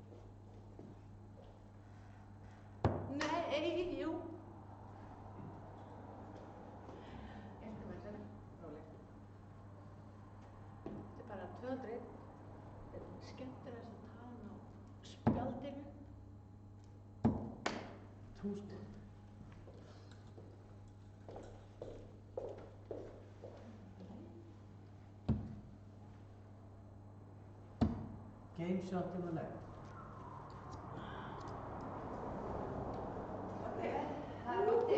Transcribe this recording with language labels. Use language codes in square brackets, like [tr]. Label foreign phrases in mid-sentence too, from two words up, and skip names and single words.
[is] Nei, jú. Eftir með þessu. Róleg. Þetta er bara 200. Þetta er skemmtilegast að tala á spjaldinu. [en] 2 score. Game shot in the leg. [is] Það er Oddi.